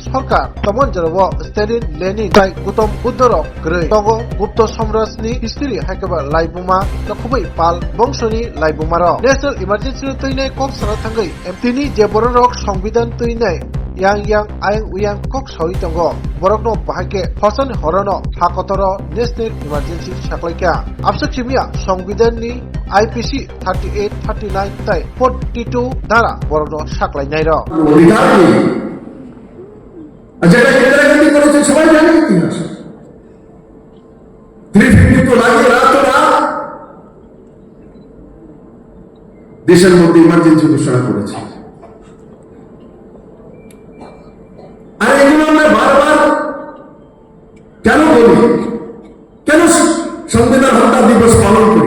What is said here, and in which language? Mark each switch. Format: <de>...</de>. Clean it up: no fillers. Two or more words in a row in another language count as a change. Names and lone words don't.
<trp>sarkar tomon jarabo Stalin Lenin tai Gutom Buddharok grei tongo Gupta Samraj ni history haikeba laibuma nakhubai pal bongshoni laibumaro</trp> <en>national emergency</en> <trp>toinai kok sana thangai tini je borok সংবিধান toinai yang uyang kok soi tongo borokno bahake hosan horono hakotoro</trp> <en>national emergency</en> <trp>saklaika absuk chimia সংবিধান ni IPC 38 39 tai 42 ধারা borokno saklainai ro</trp> <bn>অধিকার নেই। যেটা ইন্দিরা গান্ধী করেছে সবাই জানে ইতিহাস। 350 তো লাগে রাত দেশের মধ্যে ইমার্জেন্সি ঘোষণা করেছে। আর এগুলো আমরা বারবার কেন বলি, কেন সংবিধান হত্যা দিবস পালন করি?</bn>